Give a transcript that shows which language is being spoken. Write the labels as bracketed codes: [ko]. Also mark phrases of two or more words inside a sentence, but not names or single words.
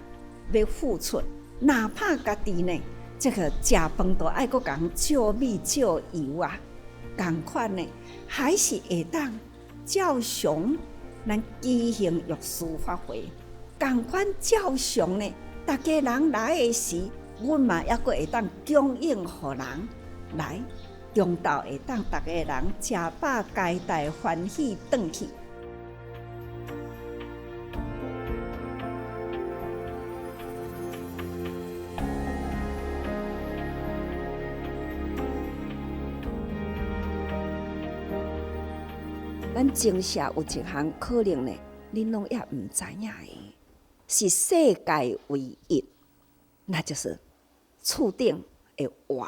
[nan] 要付出，哪怕家己呢，这个食饭都爱佫共借米借油啊，同款呢，还是会当照常咱举行药师法会，同款照常呢，大家人来的时，阮嘛抑佫会当供应互人来，中昼会当大家人食饱皆大欢喜转去。咱正社有一项可能呢，恁拢也毋知影的，是世界唯一，那就是厝顶的活。